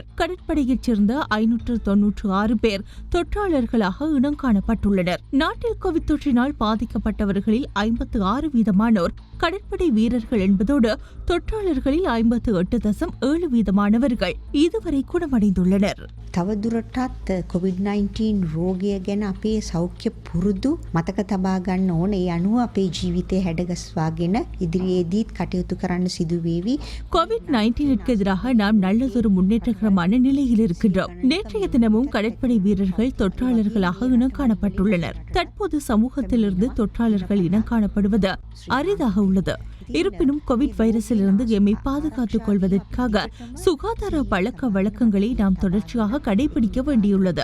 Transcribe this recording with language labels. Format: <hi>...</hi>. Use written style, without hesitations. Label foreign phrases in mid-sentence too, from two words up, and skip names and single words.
<ta>கடற்படையைச் சேர்ந்த 596 பேர் தொற்றாளர்களாக இனம் காணப்பட்டுள்ளனர். நாட்டில் கோவிட் தொற்றினால் பாதிக்கப்பட்டவர்களில் 56% கடற்படை வீரர்கள் என்பதோடு தொற்றாளர்களில் 58.7% இதுவரை குணமடைந்துள்ளனர்.</ta> <si>තවදුරටත් COVID-19 රෝගය ගැන අපේ සෞඛ්‍ය පුරුදු මතක තබා ගන්න ඕන. ඒ අනුව අපේ ජීවිතය හැඩගස්වාගෙන ඉදිරියේදීත් කටයුතු කරන්න සිදුවේවි.</si> <ta>கோவிட்-19ற்கு எதிராக நாம் நல்லதொரு முன்னேற்றகரமான நிலையில் இருக்கின்றோம். நேற்றைய தினமும் கடற்படை வீரர்கள் தொற்றாளர்களாக இனம் காணப்பட்டுள்ளனர். தற்போது சமூகத்திலிருந்து தொற்றாளர்கள் இனம் காணப்படுவது அரிதாக உள்ளது. இருப்பினும் கோவிட் வைரஸிலிருந்து எம்மை பாதுகாத்துக் கொள்வதற்காக சுகாதார பழக்க வழக்கங்களை நாம் தொடர்ச்சியாக கடைபிடிக்க வேண்டியுள்ளது.</ta>